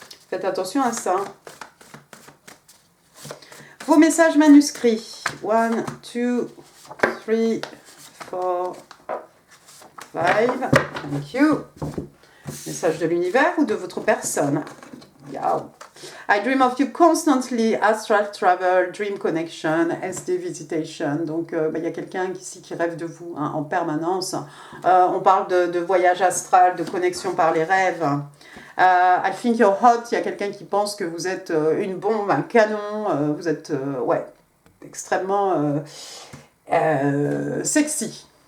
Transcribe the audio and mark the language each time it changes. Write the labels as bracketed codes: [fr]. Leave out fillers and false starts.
[fr] Faites attention à ça. Vos messages manuscrits. 1, 2, 3, 4, 5. [en] Thank you. [fr] Message de l'univers ou de votre personne. Wow. [en] I dream of you constantly, astral travel, dream connection, SD visitation. [fr] Donc, y a quelqu'un ici qui rêve de vous hein, en permanence. On parle de voyage astral, de connexion par les rêves. [en] I think you're hot. [fr] Il y a quelqu'un qui pense que vous êtes une bombe, un canon. Vous êtes, extrêmement sexy.